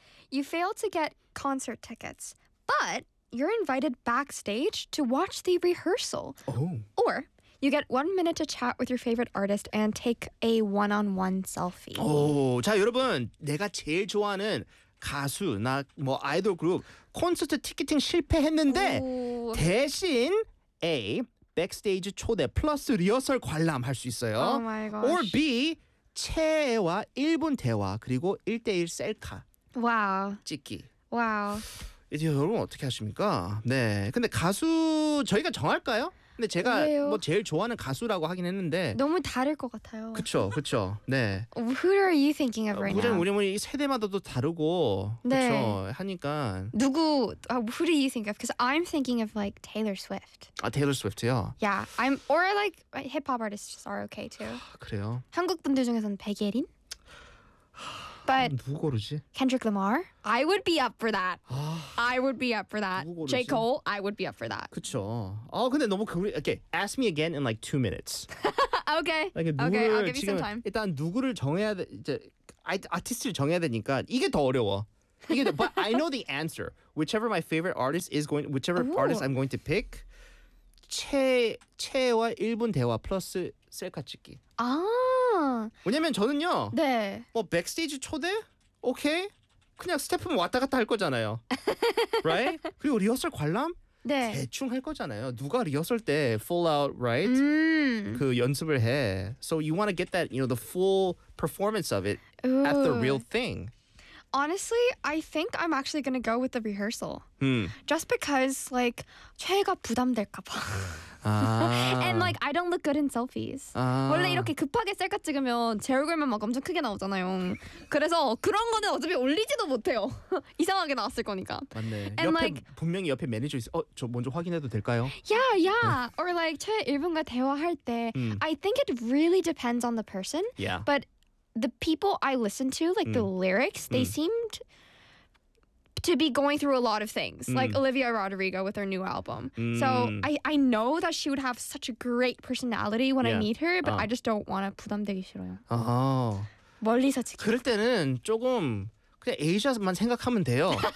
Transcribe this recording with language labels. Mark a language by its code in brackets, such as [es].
[en] You failed to get concert tickets, but you're invited backstage to watch the rehearsal. Oh. Or you get 1 minute to chat with your favorite artist and take a one-on-one selfie. [ko] Oh, 자 여러분, 내가 제일 좋아하는 가수, 나 뭐 아이돌 그룹 콘서트 티켓팅 실패했는데 Ooh. 대신 A, backstage 초대 플러스 리허설 관람할 수 있어요. [en] Oh my gosh. [ko] Or B, 최애와 1분 대화 그리고 1대1 셀카. [en] Wow. [ko] 찍기. [en] Wow. [ko] 이제 여러분 어떻게 하십니까? 네, 근데 가수 저희가 정할까요? 근데 제가 왜요? 뭐 제일 좋아하는 가수라고 하긴 했는데 너무 다를 것 같아요. 그렇죠, 그렇죠. 네. [en] Who are you thinking of right now? [ko] 우리는 우리 세대마다도 다르고 네. 그렇죠. 하니까 누구? [en] Who do you think of? Because I'm thinking of like Taylor Swift. [ko] 아, Taylor Swift요? [en] Yeah, I'm or like hip hop artists are okay too. [ko] 그래요. 한국 분들 중에서는 백예린. [en] But [ko] 누구 고르지? [en] Kendrick Lamar? I would be up for that. 아, I would be up for that. J. Cole? I would be up for that. [ko] 그쵸. 근데 너무 [en] okay, ask me again in like 2 minutes. okay. Like, okay, I'll give you some time. [ko] 일단 누구를 정해야 돼, 이제 아티스트를 정해야 되니까 이게 더 어려워. [en] You know, but I know the answer. Whichever my favorite artist is going, whichever Ooh. Artist I'm going to pick, [ko] 최애와 1분 대화 플러스 셀카 찍기. 아. 왜냐면 저는요. 네. 뭐 백스테이지 초대? 오케이. 그냥 스태프만 왔다 갔다 할 거잖아요. Right? 그리고 리허설 관람? 네. 대충 할 거잖아요. 누가 리허설 때 [en] full out, right? [ko] 그 연습을 해. [en] So you want to get that, you know, the full performance of it Ooh. At the real thing. Honestly, I think I'm actually going to go with the rehearsal. Hmm. Just because, like, [ko] 최애가 부담될까 봐. 아. [en] And like, I don't look good in selfies. 아. [ko] 원래 이렇게 급하게 셀카 찍으면 제 얼굴만 막 엄청 크게 나오잖아요. 그래서 그런 거는 어차피 올리지도 못해요. 이상하게 나왔을 거니까. 맞네. And 옆에, like, 분명히 옆에 매니저 있어. 저 먼저 확인해도 될까요? [en] Yeah, yeah. [ko] 네. [en] Or like, [ko] 최애 1분과 대화할 때 [en] I think it really depends on the person. Yeah. But the people I listen to, like the lyrics, they seemed to be going through a lot of things, like Olivia Rodrigo with her new album. So I know that she would have such a great personality when I meet her, but I just don't want to [ko] 부담되기 싫어요. 아, 멀리서 지켜. 그럴 때는 조금 그냥 아시아만 생각하면 돼요.